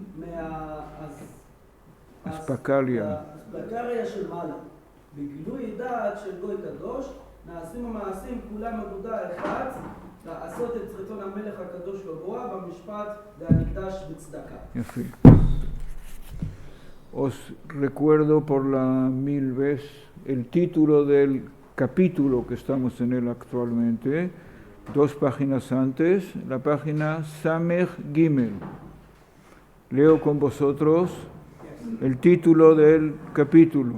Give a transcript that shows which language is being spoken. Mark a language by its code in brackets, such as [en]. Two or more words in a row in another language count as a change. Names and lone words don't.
[he] אספקליה של מעלה. בגילוי דעת של גוי קדוש, נעשים המעשים כולם אגודה אחת, לעשות את רצון המלך הקדוש גבוה במשפט והמקדש בצדקה. יפה. [es] Os recuerdo por la 1000 vez el título del capítulo que estamos en él actualmente, 2 páginas antes, la página Samech Gimel. Leo con vosotros el título del capítulo.